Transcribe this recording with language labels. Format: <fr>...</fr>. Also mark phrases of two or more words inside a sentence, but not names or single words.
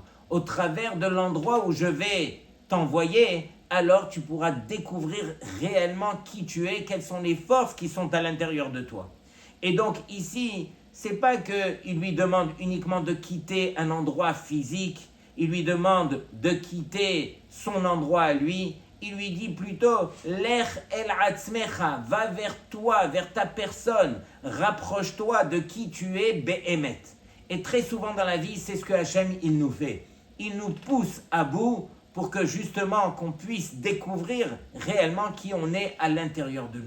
<fr>Au travers de l'endroit où je vais t'envoyer, alors tu pourras découvrir réellement qui tu es, quelles sont les forces qui sont à l'intérieur de toi. Et donc ici, c'est pas qu'il lui demande uniquement de quitter un endroit physique, il lui demande de quitter son endroit à lui, il lui dit plutôt «</fr> <he>לך אל עצמך</he> <fr>» va vers toi, vers ta personne, rapproche-toi de qui tu es, be'emet. Et très souvent dans la vie, c'est ce que Hachem, il nous fait. Il nous pousse à bout pour que justement qu'on puisse découvrir réellement qui on est à l'intérieur de nous.</fr>